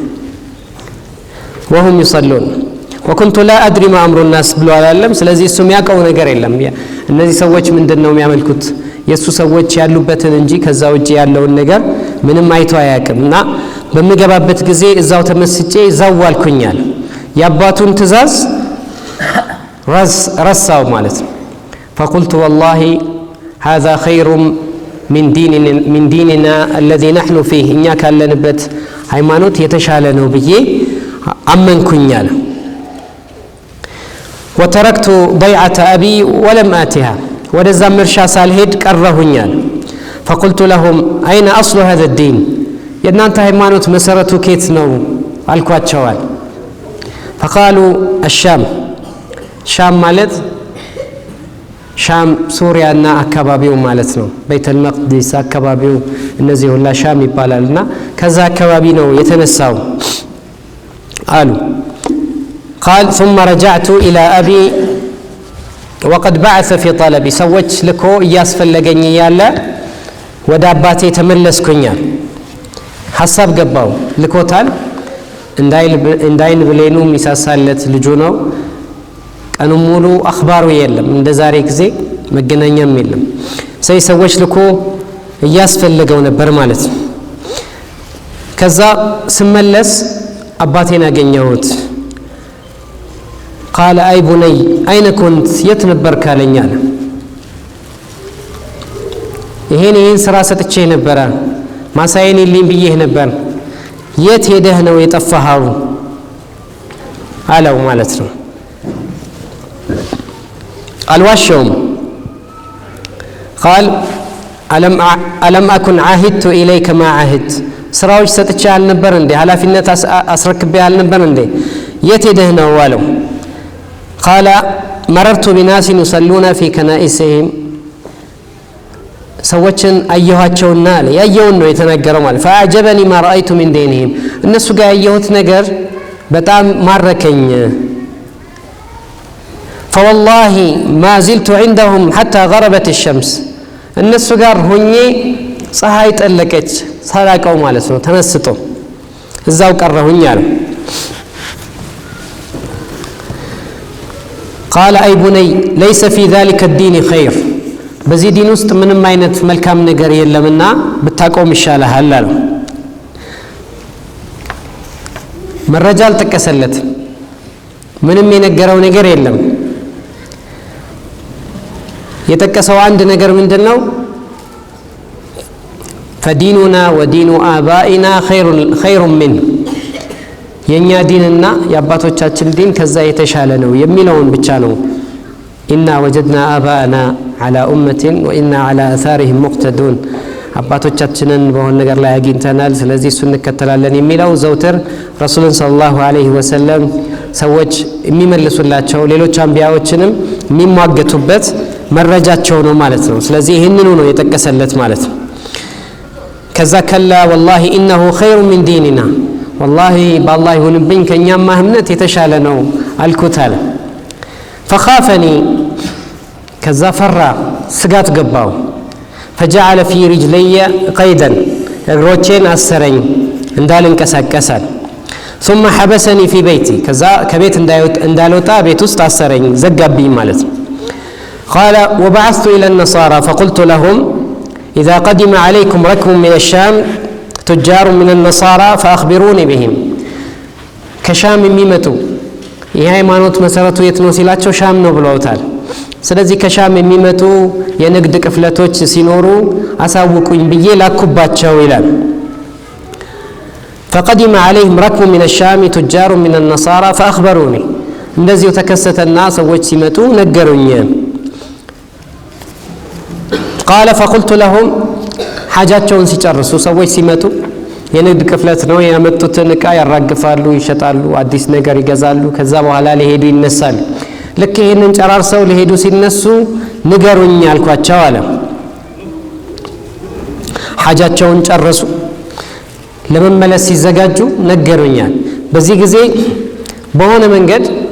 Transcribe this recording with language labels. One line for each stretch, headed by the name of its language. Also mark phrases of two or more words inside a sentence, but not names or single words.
Arabic: وهم يصلون وكنت لا أدري ما أمر الناس
Amharic: ብሎ አላለም። ስለዚህ እሱ የሚያውቀው ነገር የለም። እነዚህ ሰዎች ምንድነው የሚያመልኩት የሱ ሰዎች ያሉበትን እንጂ ከዛ ውጪ ያለውን ነገር ምንም አይቶ አያውቅምና በመገባበት ጊዜ እዛው ተመስጬ እዛው ዋልኩኛል። የአባቱን ትእዛዝ ረሳው ማለት ነው።
Arabic: فقلت والله هذا خير من ديننا الذي نحن فيه
Amharic: እኛ ካለንበት ሃይማኖት የተሻለ ነው ብዬ አመንኩኝ አለ።
Arabic: وتركت ضيعة أبي ولم آتها
Amharic: ወደዛም እርሻ ሳልሄድ ቀረሁኛል።
Arabic: فقلت لهم أين أصل هذا الدين
Amharic: የእናንተ ሃይማኖት መሰረቱ ከየት ነው አልኳቸዋል።
Arabic: فقالوا الشام
Amharic: ሻም ማለት ሻም ሱሪያና አካባቢው ማለት ነው። ቤተል መቅዲስ አካባቢው እነዚህ ሁላ ሻም ይባላልና ከዛ አካባቢ ነው የተነሳው አሉ።
Arabic: قال ثم رجعت إلى أبي وقد بعث في طلبي
Amharic: ሰዎች ልኮ እያስፈለገኝ ያለ ወደ አባቴ ተመለስኩኛል። ሐሳብ ገባው ልኮታል እንዳይን ብሌኑ ሚሳሳለት ልጁ ነው። ቀኑ ሙሉ አኽባሩ የለም እንደ ዛሬ ጊዜ መገናኛም የለም። ሰዎች ልኮ እያስፈልገው ነበር ማለት ነው። ከዛ ስመለስ አባቴን አገኘሁት።
Arabic: قال أي بني أين كنت
Amharic: የት ነበርክ አለኝ አለ። ይሄን ስራ ሰጥቼ ነበር ማሳየን ይልኝ ብዬህ ነበር የት ሄደህ ነው የጠፋኸው አለው ማለት ነው። አልዋሸውም።
Arabic: قال ألم أكن عاهدت إليك ما عهدت
Amharic: ስራዎች ሰጥቼ አልነበር እንዴ ኃላፊነት አስረክቤ አልነበር እንዴ የት ሄደህ ነው አለው።
Arabic: قال مررت بناس يصلون في كنائسهم
Amharic: ሰዎችን አየኋቸውና አለ ያየውን ነው የተናገረው ማለት
Arabic: فأعجبني ما رأيت من دينهم
Amharic: እነሱ ጋር ያየሁት ነገር በጣም ማረከኝ።
Arabic: فوالله ما زلت عندهم حتى غربت الشمس
Amharic: እነሱ ጋር ሆኜ ፀሐይ ጠለቀች ሳላቀው ማለት ነው ተነስቶ እዛው ቀረሁኝ አለ።
Arabic: قال أي بني ليس في ذلك الدين خير
Amharic: በዚህ ዲን ውስጥ ምንም አይነት መልካም ነገር የለምና ብታቆም ይሻላል አለው። መረጃ አልጠቀሰለት ምንም የነገረው ነገር የለም። የጠቀሰው አንድ ነገር ምንድነው?
Arabic: فديننا ودين آبائنا خير منه
Amharic: የኛ ዲንና የአባቶቻችን ዲን ከዛ የተሻለ ነው የሚለውን ብቻ ነው።
Arabic: إنا وجدنا آباءنا على أمة وإنا على آثارهم مقتدون
Amharic: አባቶቻችንን በሆነ ነገር ላይ አግኝተናል ስለዚህ እሱን እንከተላለን የሚለው ዘውትር ረሱልን
Arabic: صلى الله عليه وسلم
Amharic: ሰዎች የሚመልሱላቸው ሌሎች አንቢያዎችንም የሚሟገቱበት መረጃቸው ነው ማለት ነው። ስለዚህ ይህንኑ ነው የጠቀሰለት ማለት ነው። ከዛ
Arabic: كلا والله إنه خير من ديننا والله بالله
Amharic: ይሁንብኝ ከኛማ እምነት የተሻለ ነው አልኩት አለ። فخافني ከዛ ፈራ ስጋት ገባው።
Arabic: فجعل في رجلي قيدا
Amharic: እግሮቼን አሰረኝ እንዳልንቀሳቀሳል።
Arabic: ثم حبسني في بيتي
Amharic: ከዛ ከቤት እንዳልወጣ ቤት ውስጥ አሰረኝ ዘጋብኝ ማለት ነው።
Arabic: قال وبعثت إلى النصارى فقلت لهم إذا قدم عليكم ركب من الشام تجار من النصارى فأخبروني بهم
Amharic: ከሻም የሚመጡ የሃይማኖት መሰረቱ የት ነው ሲላቸው ሻም ነው ብለውታል። ስለዚህ ከሻም የሚመጡ የንግድ ክፍለቶች ሲኖሩ አሳውቁኝ ብዬ ላኩባቸው ይላል።
Arabic: فقدم عليهم ركب من الشام تجار من النصارى فأخبروني
Amharic: እንደዚሁ ተከሰተና ሰዎች ሲመጡ ነገሩኝ።
Arabic: قال فقلت لهم
Amharic: حاجاتቸውን ሲጨርሱ ሰዎች ሲመጡ የንግድ ክፍለት ነው ያመጡትን ዕቃ ያራግፋሉ ይሸጣሉ አዲስ ነገር ይገዛሉ ከዛ በኋላ ሊሄዱ ይነሳሉ። ልክ ይሄንን ጨራርሰው ሊሄዱ ሲነሱ ንገሩኝ አልኳቸው አለ። حاجاتቸውን ጨረሱ ለመመለስ ሲዘጋጁ ነገሩኛል። በዚህ ጊዜ በሆነ መንገድ